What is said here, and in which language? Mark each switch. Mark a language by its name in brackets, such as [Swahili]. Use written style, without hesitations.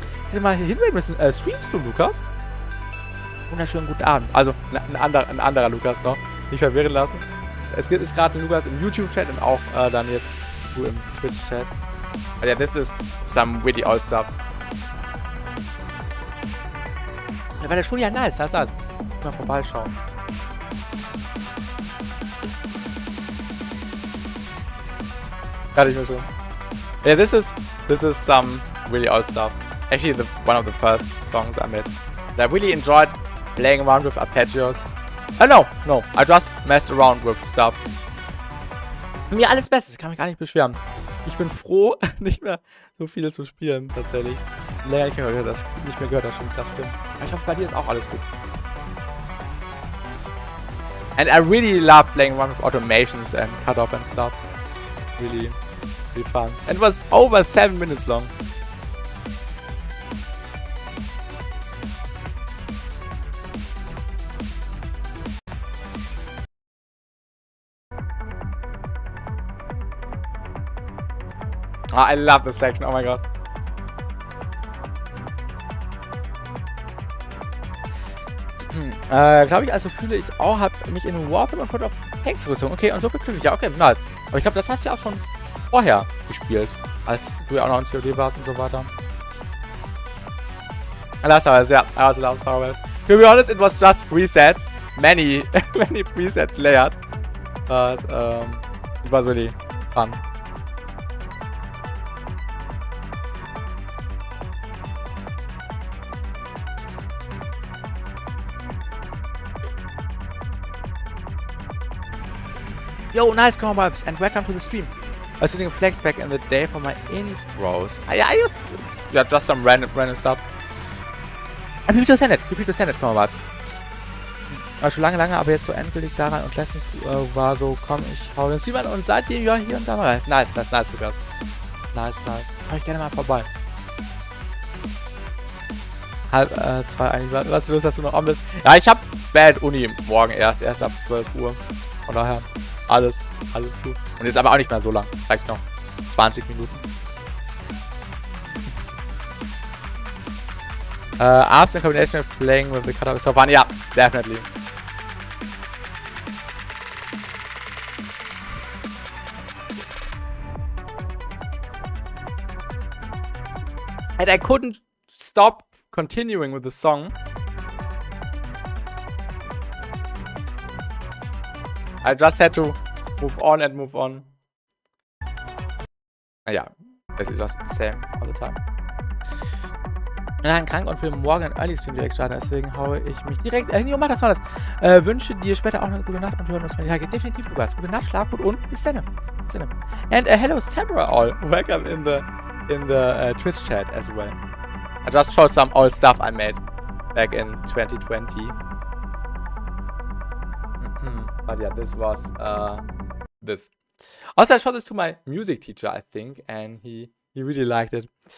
[German] Hätte mal hier hinwählen müssen. Streamst du, Lukas? Wunderschönen guten Abend. Also, ein anderer Lukas noch. Nicht verwirren lassen. Es ist gerade ein Lukas im YouTube-Chat und auch dann jetzt du im Twitch-Chat. [English] But yeah, this is some really old stuff. [German] Ja, war der schon ja nice, das. Mal vorbeischauen. Kann ich mir schon. [English] Yeah, this is some really old stuff. Actually, one of the first songs I made. I really enjoyed playing around with arpeggios. No, I just messed around with stuff. [German] Mir alles Bestes, ich kann mich gar nicht beschweren. Ich bin froh, nicht mehr so viel zu spielen, tatsächlich. Länger nicht mehr gehört, das stimmt. Aber ich hoffe, bei dir ist auch alles gut. [English] And I really love playing around with automations and cut-off and stuff. Really fun. And it was over 7 minutes long. I love this section, oh my god. [German] Glaube ich, also fühle ich auch, habe mich in Warp und auf Tanks gezogen. Okay, und so viel glücklich. Ja, okay, nice. Aber ich glaube, das hast du ja auch schon vorher gespielt, als du auch noch in COD warst und so weiter. [English] Last Hours, yeah, I also love Star Wars. To be honest, it was just presets, many presets layered, but it was really fun. Yo, nice combo vibes, and welcome to the stream. I was using Flex back in the day for my intros. I use just some random stuff. And feel free to send it, combo vibes. [German] Aber schon lange, aber jetzt so endgültig daran und letztens war so, komm, ich hau den Stream an und seitdem ja hier und da mal. Nice, Lukas. Nice. Fahr ich gerne mal vorbei. 1:30 eigentlich. Was los, dass du noch on bist? Ja, ich hab Bad Uni morgen erst ab 12 Uhr. Von daher, alles gut. Und jetzt aber auch nicht mehr so lang. Vielleicht noch 20 Minuten. [English] Apps in combination with playing with the cutout is so fun. Yeah, definitely. And I couldn't stop continuing with the song. I just had to move on. [German] Ja, es ist [English] just the same all the time. [German] Ich bin krank und will morgen einen Early Stream direkt starten, deswegen haue ich mich direkt. Mach das mal das. Wünsche dir später auch eine gute Nacht und hören uns mal. Ja, definitiv, Lukas. Gute Nacht, schlaf gut und bis dann. [English] And hello, Samurai all. Welcome in the Twitch chat as well. I just showed some old stuff I made back in 2020. But yeah, this was this. Also, I showed this to my music teacher, I think, and he really liked it.